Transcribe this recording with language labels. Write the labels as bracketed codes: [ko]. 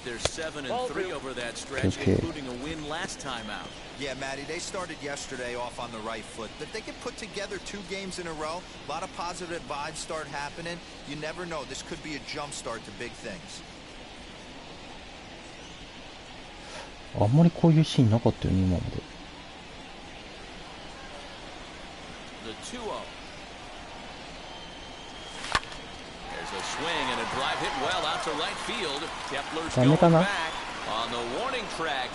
[en] They're 7-3 over that stretch, including a win last time out. Yeah, Matty, they started yesterday off on the right foot. But they can put together 2 games in a row. A lot of positive vibes start happening. You never know. This could be a jump start to big things. [ja] あんまりこういうシーンなかったよね、今まで。 [en] The 2-0. There's a swing and a drive hit well out to right field. Kepler's going back on the warning track.